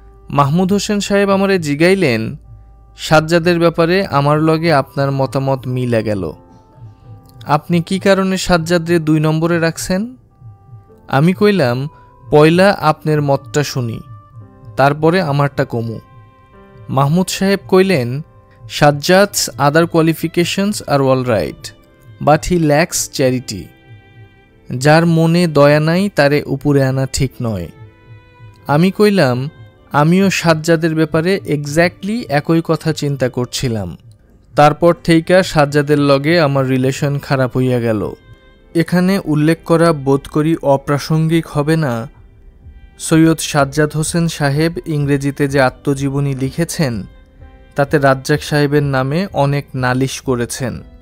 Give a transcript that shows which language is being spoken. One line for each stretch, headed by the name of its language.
Bangla: মাহমুদ হোসেন সাহেব আমারে জিগাইলেন, সাজ্জাদের ব্যাপারে আমার লগে আপনার মতামত মিলা গেল, আপনি কি কারণে সাজ্জাদরে 2 নম্বরে রাখছেন? আমি কইলাম, পয়লা আপনার মতটা শুনি, তারপরে আমারটা কমু। মাহমুদ সাহেব কইলেন,
English: Sajjad's other qualifications are all right, but he lacks charity.
Bangla: যার মনে দয়া নাই তারে উপরে আনা ঠিক নয়। আমি কইলাম, আমিও সাজ্জাদের ব্যাপারে এক্স্যাক্টলি একই কথা চিন্তা করছিলাম। তারপর থেইকা সাজ্জাদের লগে আমার রিলেশন খারাপ হইয়া গেল। এখানে উল্লেখ করা বোধ করি অপ্রাসঙ্গিক হবে না, সৈয়দ সাজ্জাদ হোসেন সাহেব ইংরেজিতে যে আত্মজীবনী লিখেছেন তাতে রাজ্জাক সাহেবের নামে অনেক নালিশ করেছেন।